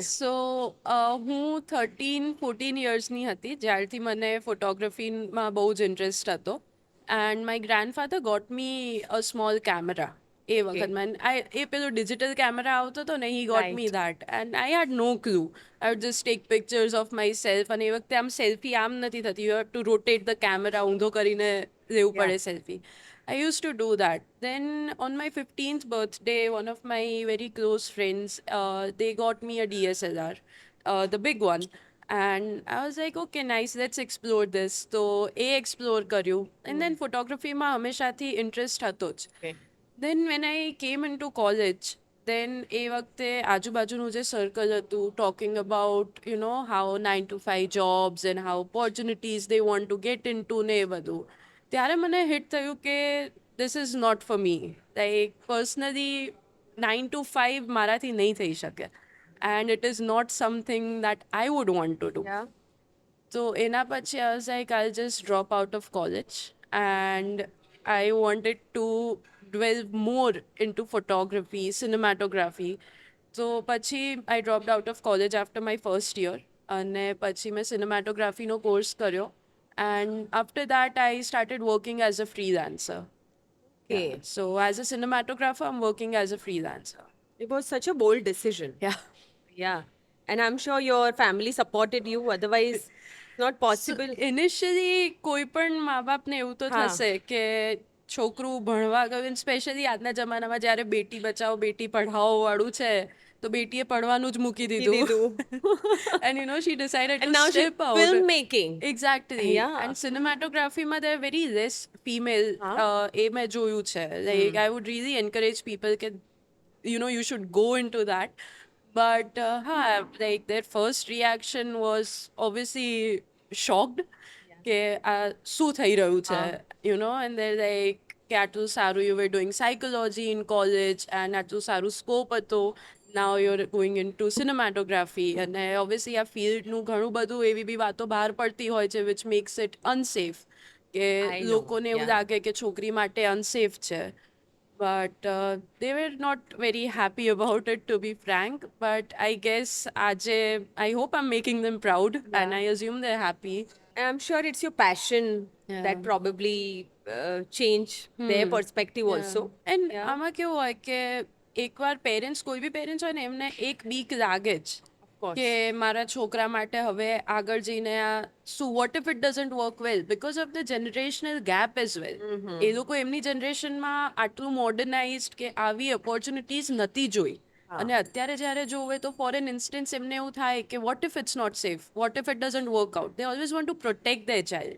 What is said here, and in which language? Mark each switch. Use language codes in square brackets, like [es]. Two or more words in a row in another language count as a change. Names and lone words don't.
[gu] સો હું 13-14 યર્સની હતી જ્યારથી મને ફોટોગ્રાફીમાં બહુ જ ઇન્ટરેસ્ટ હતો [en] and my grandfather got me a small camera [gu] એ વખતમાં એ પેલો [en] digital camera [gu] આવતો હતો ને [en] he got me that and I had no clue I would just take pictures of myself [gu] અને એ વખતે આમ સેલ્ફી આમ નથી થતી [en] you have to rotate the camera [gu] ઊંધો કરીને લેવું પડે સેલ્ફી. [en] I used to do that. Then on my 15th birthday, one of my very close friends, they got me a DSLR, the big one. And I was like, okay, nice, let's explore this. So, explore કર્યું. And then photography માં [gu] હંમેશાથી interest હતો જ. [en] Okay. Then when I came into college, then [gu] એ વખતે આજુબાજુનું જે સર્કલ હતું [en] talking about, you know, how 9 to 5 jobs and how opportunities they want to get into [gu] ને એ બધું. ત્યારે મને હિટ થયું કે [en] this is not for me. Like personally 9 to 5 [gu] મારાથી નહીં થઈ શકે [en] and it is not something that I would want to do. Yeah. So [gu] એના પછી [en] I was like I'll just drop out of college and I wanted to delve more into photography, cinematography. So પછી I dropped out of college after my first year [gu] અને પછી મેં cinematographyનો course કર્યો [en] and after that I started working as a freelancer. Okay. Yeah. So as a cinematographer I'm working as a freelancer. It was such a bold decision. Yeah. Yeah. And I'm sure your family supported you. Otherwise, it's not possible. [gu] ઇનિશિયલી કોઈ પણ મા બાપને એવું તો હા. થશે કે છોકરું ભણવા ગયું સ્પેશિયલી આજના જમાનામાં જ્યારે બેટી બચાવો બેટી પઢાઓ વાળું છે તો બેટીએ પઢવાનું જ મૂકી દીધું [en] and you know she decided And to now she's step out. filmmaking. Exactly. Yeah. And cinematographyમાં there are very less female [gu] એ મેં જોયું છે. [en] Like I would really encourage people કે you know you should go into that. But like their first reaction was obviously shocked [gu] કે આ શું થઈ રહ્યું છે [en] you know and they're like [gu] કે આટલું સારું [en] you were doing psychology in college and [gu] આટલું સારું scope હતો [en] now you're going into cinematography [gu] અને obviously આ ફિલ્ડનું ઘણું બધું એવી બી વાતો બહાર પડતી હોય છે [en] which makes it unsafe કે I know, [gu] લોકોને એવું [en] yeah. [gu] લાગે કે છોકરી માટે unsafe છે. [en] But they were not very happy about it, to be frank. But I guess I hope I'm making them proud, and I assume they're happy. And I'm sure it's your passion Yeah. that probably change their perspective also. And Yeah. [gu] આમાં કેવું હોય કે એકવાર પેરેન્ટ્સ કોઈ બી પેરેન્ટ્સ હોય ને એમને એક બીક લાગે જ [en] course. [gu] કે મારા છોકરા માટે હવે આગળ જઈને આ શું [en] what if it doesn't work well because of the generational gap as well [gu] એ લોકો એમની જનરેશનમાં આટલું મોડર્નાઇઝડ કે આવી ઓપોર્ચ્યુનિટીઝ નથી જોઈ અને અત્યારે જ્યારે જોવે તો [en] for an instance [gu] એમને એવું થાય કે [en] what if it's not safe what if it doesn't work out they always want to protect the child